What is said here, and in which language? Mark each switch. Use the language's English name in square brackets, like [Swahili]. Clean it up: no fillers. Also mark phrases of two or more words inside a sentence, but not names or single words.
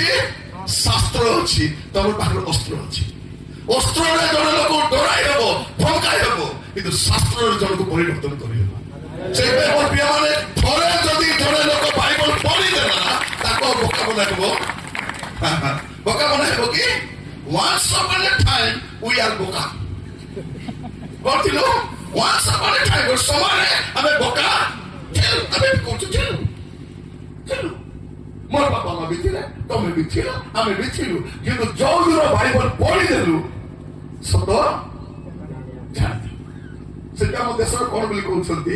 [Odia] ଶାସ୍ତ୍ର ଅଛି। ତମର ପାଖରେ ଅସ୍ତ୍ର ଅଛି। ଅସ୍ତ୍ରରେ ଜଣେ ଲୋକ ଡରାଇ ହେବ, ଧମକାଇ ହେବ, କିନ୍ତୁ ଶାସ୍ତ୍ରରେ ଜଣକୁ ପରିବର୍ତ୍ତନ କରିହେବ। ସେଇଥିପାଇଁ ମୋର ପ୍ରିୟ ମାନେ, ଥରେ ଯଦି ଜଣେ ଲୋକ ବାଇବଲ ପଢିଦେଲା, ତାକୁ ବୋକା ବନାଇବ। ବୋକା ବନାଇବ କି? [English] Once upon a time we are boka. [Odia] Kortilo, [English] once upon a time [Odia] ଗୋଟେ ସମୟରେ ଆମେ ବୋକା ଥିଲୁ। ଆମେ କହୁଛୁ ଥିଲୁ। ମୋର ବାପା ମା ବି ଥିଲେ, ତମେ ବି ଥିଲ, ଆମେ ବି ଥିଲୁ। କିନ୍ତୁ ଯୋଉ ଦିନ ବାଇବଲ ପଢିଦେଲୁ, ସତ ଜାଣିଦେଲୁ। ସେଟା ଆମ ଦେଶର କଣ ବୋଲି କହୁଛନ୍ତି?